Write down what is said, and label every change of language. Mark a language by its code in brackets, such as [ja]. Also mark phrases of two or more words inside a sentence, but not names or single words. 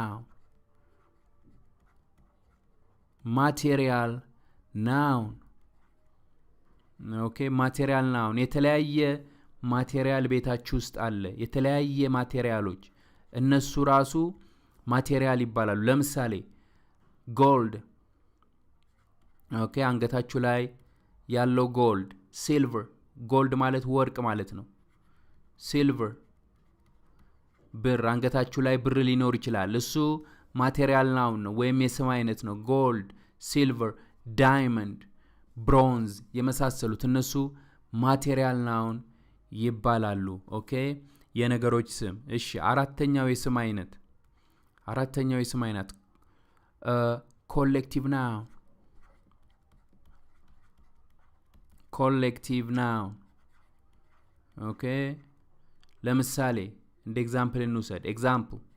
[am] noun ኦኬ [en] material noun [am] የተለያየ ማቴሪያል ቤታችሁ ውስጥ አለ የተለያየ ማቴሪያሎች እነሱ ራሱ ማቴሪያል ይባላሉ ለምሳሌ gold ኦኬ አንገታችሁ ላይ ያለው [en] gold silver gold [am] ማለት ወርቅ ማለት ነው silver ብር አንገታችሁ ላይ ብር ሊኖር ይችላል እሱ [en] material noun [am] ነው ወይም የስም አይነት ነው [en] gold silver diamond bronze [am] የመሳሰሉት እነሱ [en] material noun [am] ይባላሉ ኦኬ የነገሮች ስም እሺ አራተኛው የስም አይነት [en] collective noun [am] ኦኬ ለምሳሌ እንደ ኤግዛምፕል እንውሰድ ኤግዛምፕል